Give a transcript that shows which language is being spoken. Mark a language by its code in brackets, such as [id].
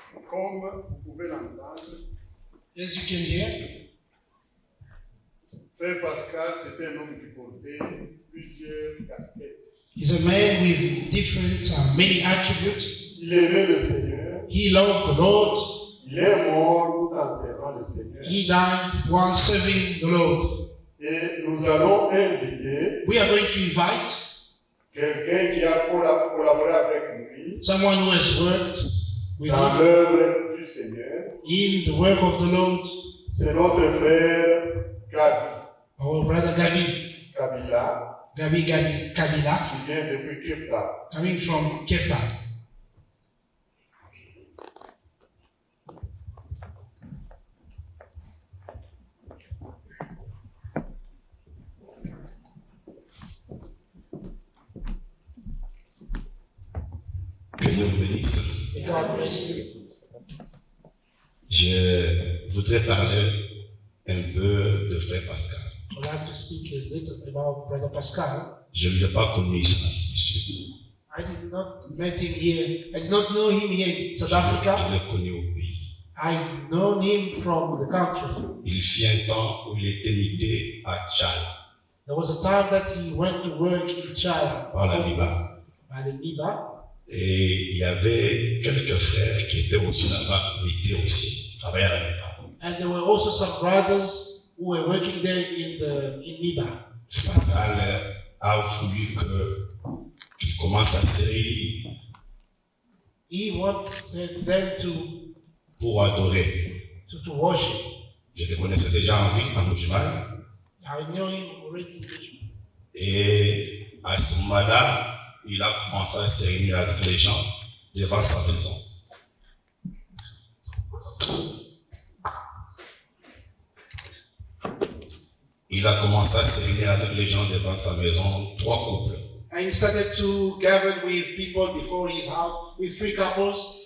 [fr] Comme vous pouvez l'entendre, [en] As you can hear, [fr] Frère Pascal, c'était un homme qui portait plusieurs casquettes. [en] he's a man with different, many attributes. [fr] Il aimait le Seigneur. [en] He loved the Lord. [fr] Il est mort tout en servant le Seigneur. [en] He died while serving the Lord. [fr] Et nous allons inviter [en] We are going to invite [fr] quelqu'un qui a collaboré avec lui [en] someone who has worked with [fr] dans [en] him [fr] l'œuvre du Seigneur. [en] in the work of the Lord. [fr] C'est notre frère Gabi [en] Our brother Gabi [fr] Kabila [en] Kabila, [fr] qui vient depuis Cape Town. [en] coming from Cape Town. [fr] Que Dieu vous bénisse. [en] May God bless you. [fr] Je voudrais parler un peu de Frère Pascal. [en] I'd like to speak a little about Brother Pascal. [fr] Je ne l'ai pas connu sur l'Afrique du Sud. [en] I did not meet him here. I did not know him here in South Africa. [fr] Je l'ai connu au pays. [en] I know him from the country. [fr] Il fit un temps où il était muté à Tchala, [en] There was a time that he went to work in China [fr] par la Liba. [en] by the Niba. [fr] Et il y avait quelques frères qui étaient aussi là-bas, mutés aussi, travaillaient à la Liba. [en] And there were also some brothers who were working there in Niba. [fr] Pascal a voulu qu'il commence à se réunir [en] He wanted them [fr] pour adorer. [en] to worship. [fr] Je le connaissais déjà en ville, en Moujimai. [en] I know him already. [fr] Et à ce moment-là, il a commencé à se réunir avec les gens devant sa maison. Il a commencé à se réunir avec les gens devant sa maison, 3 couples. [en] And he started to gather with people before his house, with 3 couples.